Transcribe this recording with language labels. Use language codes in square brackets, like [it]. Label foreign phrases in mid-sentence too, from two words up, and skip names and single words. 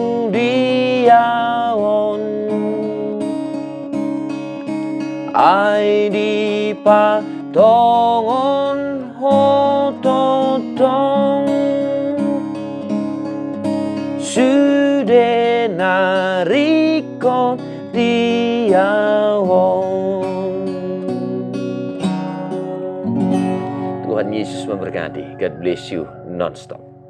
[bts] diaon ai di patongon ho totong sudenarikon diawon. [id] Tuhan Yesus memberkati. [en] God bless you non-stop.